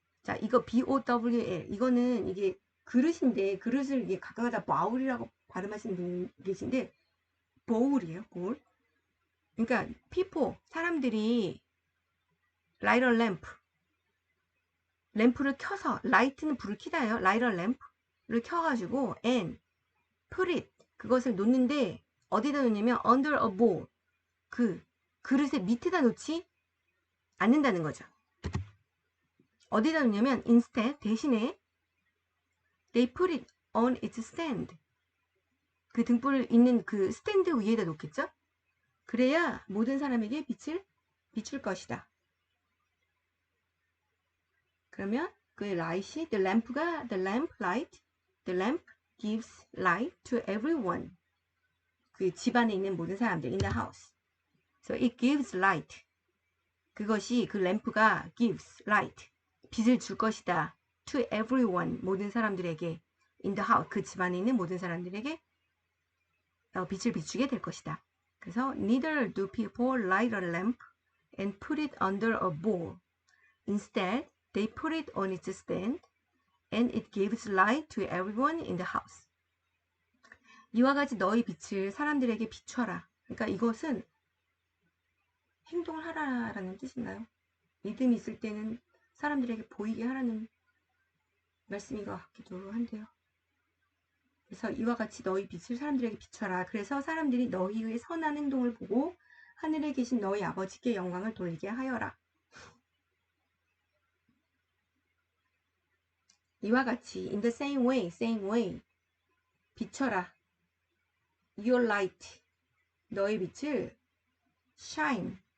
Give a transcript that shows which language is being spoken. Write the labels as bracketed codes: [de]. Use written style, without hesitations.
[ko] 자, 이거 BOWL 이거는 이게 그릇인데 그릇을 이게 각각 바울이라고 발음하시는 분 계신데 보울이에요. 보울. 그러니까 people 사람들이 [en] light a lamp [ko] 램프를 켜서 light는 불을 켜다예요. light a lamp를 켜가지고 [en] and put it [ko] 그것을 놓는데 어디다 놓냐면 [en] under a bowl [ko] 그 그릇의 밑에다 놓지 않는다는 거죠. 어디다 놓냐면 instead 대신에 [en] they put it on its stand [ko] 그 등불 있는 그 스탠드 위에다 놓겠죠. 그래야 모든 사람에게 빛을 비출 것이다. 그러면 그 light이 [en] the lamp gives light to everyone. [ko] 그 집안에 있는 모든 사람들 [en] in the house. So it gives light. [ko] 그것이 그 램프가 [en] gives light. [ko] 빛을 줄 것이다. [en] To everyone. [ko] 모든 사람들에게 [en] in the house. [ko] 그 집안에 있는 모든 사람들에게 빛을 비추게 될 것이다. [en] 그래서 neither do people light a lamp and put it under a bowl. Instead, they put it on its stand and it gives light to everyone in the house. [ko] 이와 같이 너희 빛을 사람들에게 비춰라. 그러니까 이것은 행동을 하라라는 뜻인가요? 믿음이 있을 때는 사람들에게 보이게 하라는 말씀인 것 같기도 한데요. 그래서 이와 같이 너희 빛을 사람들에게 비춰라. 그래서 사람들이 너희의 선한 행동을 보고 하늘에 계신 너희 아버지께 영광을 돌리게 하여라. 이와 같이 [en] in the same way [ko] 비춰라. [en] your light [ko] 너의 빛을 [en] shine.